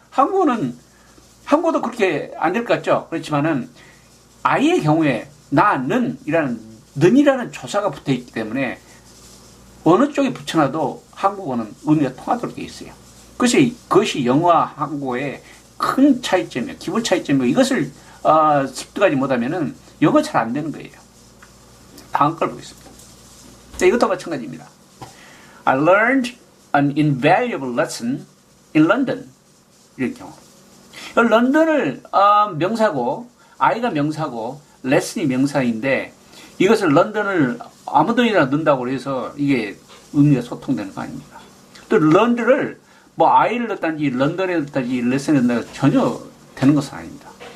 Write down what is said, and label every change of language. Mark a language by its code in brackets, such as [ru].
[ko] 한국어도 그렇게 안 될 것 같죠? 그렇지만은 I의 경우에 는이라는 조사가 붙어 있기 때문에 어느 쪽에 붙여놔도 한국어는 의미가 통하도록 되어 있어요. 그것이 영어와 한국어의 큰 차이점이에요. 기본 차이점이고 이것을 습득하지 못하면은 영어 잘 안 되는 거예요. 다음 걸 보겠습니다. 네, 이것도 마찬가지입니다. [en] I learned an invaluable lesson in London. [ko] 이런 경우. 런던을 명사고 I가 명사고 lesson이 명사인데 이것을 런던을 아무데나 넣는다고 해서 이게 의미가 소통되는 거 아닙니까? 또 런던을 뭐 I를 넣든지 런던에 넣든지 lesson에 넣든지 전혀 되는 것은 아닙니다.